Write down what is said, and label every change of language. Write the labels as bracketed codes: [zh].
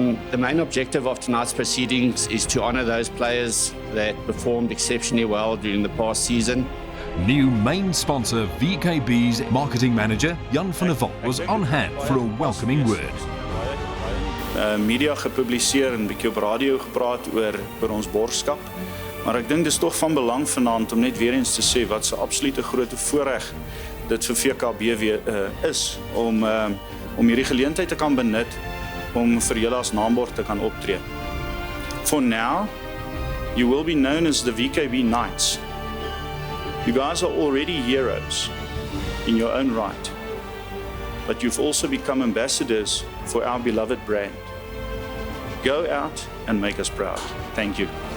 [en] The main objective of tonight's proceedings is to honour those players that performed exceptionally well during the past season. New main sponsor VKB's marketing manager Jan van der Walt was on hand for a welcoming word. [af] Media gepubliseer en 'n bietjie op radio gepraat oor ons borgskap. Maar ek dink dis tog van belang vanaand om net weer eens te sê wat 'n absolute groot voorreg dit vir VKB is om hierdie geleentheid te kan benut om vir julle as naambord te kan optree. [en] For now, you will be known as the VKB Knights. You guys are already heroes in your own right, but you've also become ambassadors for our beloved brand. Go out and make us proud. Thank you.